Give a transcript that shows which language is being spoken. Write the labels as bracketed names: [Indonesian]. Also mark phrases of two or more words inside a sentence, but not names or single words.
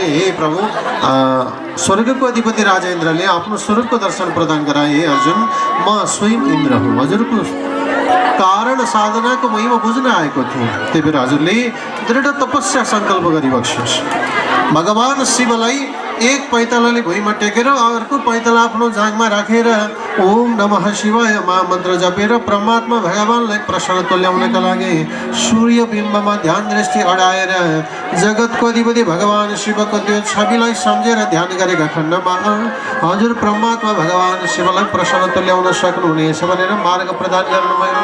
[Nepali] हे प्रभु, स्वर्गको अधिपति राजा इन्द्रले आफ्नो स्वरूपको दर्शन प्रदान गराए। हे अर्जुन, म स्वयं इन्द्र हुँ, हजुरको कारण साधनाको महिमा बुझ्न आएको थिएँ। त्यही भएर हजुरले दृढ तपस्या सङ्कल्प गरिबक्सोस्। भगवान शिवलाई एक पैतालाले भुइँमा टेकेर अर्को पैताला आफ्नो जाँघमा राखेर ओम नमः शिवाय महामन्त्र जपेर परमात्मा भगवानलाई प्रसन्न तुल्याउनका लागि सूर्य बिम्बमा ध्यान दृष्टि अडाएर जगतको अधिपति भगवान शिवको त्यो छविलाई सम्झेर ध्यान गरेका खण्डमा हजुर परमात्मा भगवान शिवलाई प्रसन्न तुल्याउन सक्नुहुनेछ भनेर मार्ग प्रदान गर्नुभयो।